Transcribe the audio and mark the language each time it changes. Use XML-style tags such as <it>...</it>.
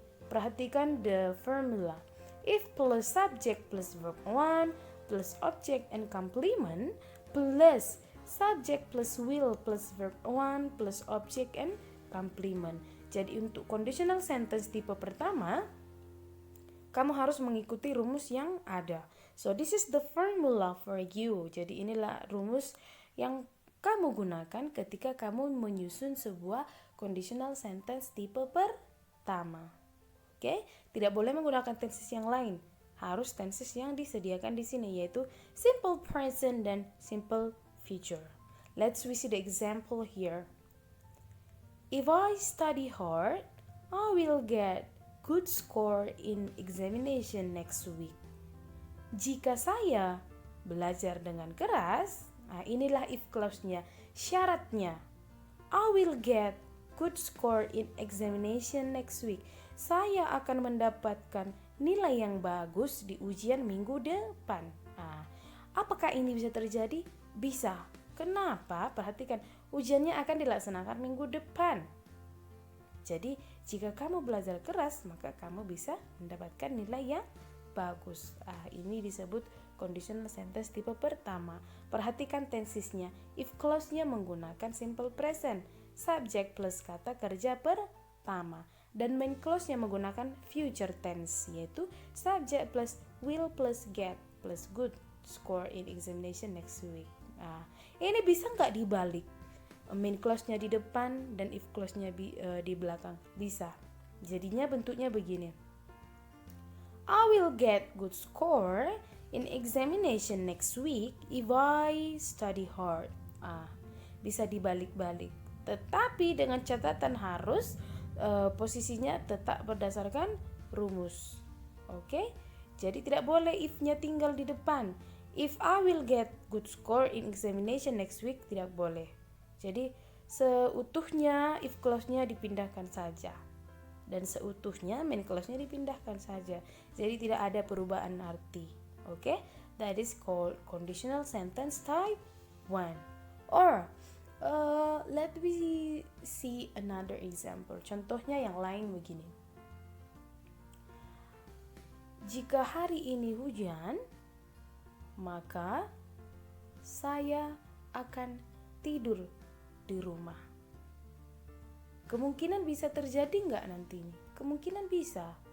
<id>Perhatikan</id> <en>the formula. If plus subject plus verb 1 plus object and complement plus subject plus will plus verb 1 plus object and complement.</en> <id>Jadi untuk conditional sentence tipe pertama, kamu harus mengikuti rumus yang ada.</id> <en>So this is the formula for you.</en> <id>Jadi inilah rumus yang kamu gunakan ketika kamu menyusun sebuah conditional sentence tipe pertama. Oke, tidak boleh menggunakan tenses yang lain. Harus tenses yang disediakan di sini, yaitu simple present dan simple future.</id> <en>Let's see the example here. If I study hard, I will get good score in examination next week.</en> <id>Jika saya belajar dengan keras, inilah if clause-nya, syaratnya.</id> <en>I will get good score in examination next week.</en> <id>Saya akan mendapatkan nilai yang bagus di ujian minggu depan. Apakah ini bisa terjadi? Bisa. Kenapa? Perhatikan, ujiannya akan dilaksanakan minggu depan. Jadi, jika kamu belajar keras, maka kamu bisa mendapatkan nilai yang bagus. Ini disebut conditional sentence tipe pertama. Perhatikan tensesnya. If clause-nya menggunakan simple present, subject plus kata kerja pertama. Dan main clause-nya menggunakan future tense, yaitu</id> <en>subject plus will plus get plus good score in examination next week.</en> <id>Ini bisa nggak dibalik? Main clause-nya di depan dan if clause-nya di belakang. Bisa. Jadinya bentuknya begini.</id> <en>I will get good score in examination next week if I study hard.</en> <id>Bisa dibalik-balik. Tetapi dengan catatan harus posisinya tetap berdasarkan rumus. Oke? Jadi tidak boleh if-nya tinggal di depan.</id> <en>If I will get good score in examination next week,</en> <id>tidak boleh. Jadi seutuhnya if clause-nya dipindahkan saja. Dan seutuhnya main clause-nya dipindahkan saja. Jadi tidak ada perubahan arti. Oke?</id> <en>That is called conditional sentence type 1. Or let me see another example.</en> <id>Contohnya yang lain begini. Jika hari ini hujan, maka saya akan tidur di rumah. Kemungkinan bisa terjadi nggak nanti ini? Kemungkinan bisa.</id>